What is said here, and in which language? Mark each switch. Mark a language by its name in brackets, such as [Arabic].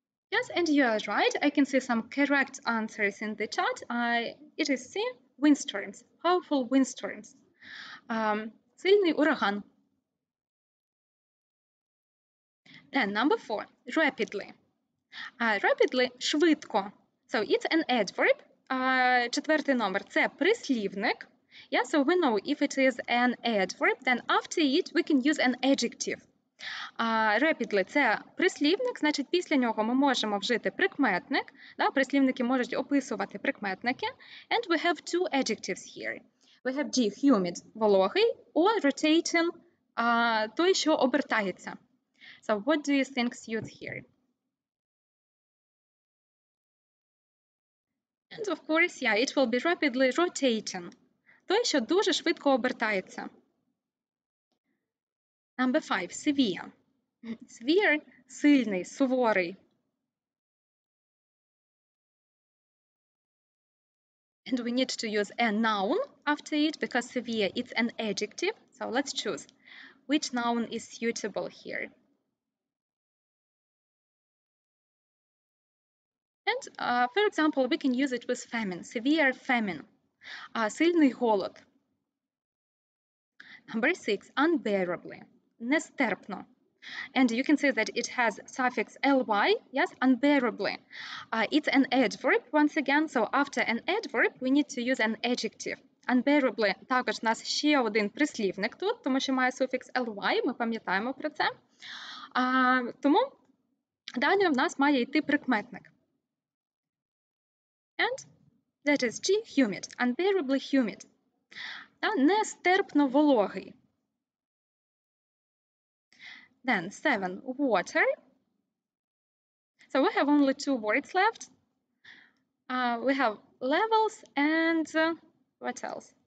[English] Yes, and you are right. I can see some correct answers in the chat. It is C, windstorms, powerful windstorms. [Ukrainian] Сильний ураган. [English] Then number 4, rapidly. [Ukrainian] Rapidly – швидко. [English] So it's an adverb. [Ukrainian] Четвертий номер – це прислівник. [English] So we know if it is an adverb, then after it we can use an adjective. [Ukrainian] Rapidly – це прислівник, значить після нього ми можемо вжити прикметник. Прислівники можуть описувати прикметники. [English] And we have two adjectives here. We have G, humid – [Ukrainian] вологий, [English] or rotating – [Ukrainian] той, що обертається. [English] So what do you think suits here? And of course, it will be rapidly rotating. [Ukrainian] Той, що дуже швидко обертається. [English] Number 5, severe. [Ukrainian] Severe – сильний, суворий. [English] And we need to use a noun after it because severe it's an adjective. So let's choose which noun is suitable here. And for example, we can use it with famine, severe famine, [Ukrainian] сильний голод. [English] Number 6, unbearably, [Ukrainian] нестерпно. [English] And you can see that it has suffix ly, unbearably. It's an adverb once again, so after an adverb we need to use an adjective. [Ukrainian] Unbearably також у нас ще один прислівник тут, тому що має суфікс ly, ми пам'ятаємо про це. Тому далі в нас має йти прикметник. And [English] that is G, humid, unbearably humid. [Ukrainian] Нестерпно вологий. [English] Then 7, water. So we have only 2 words left. We have levels and what else?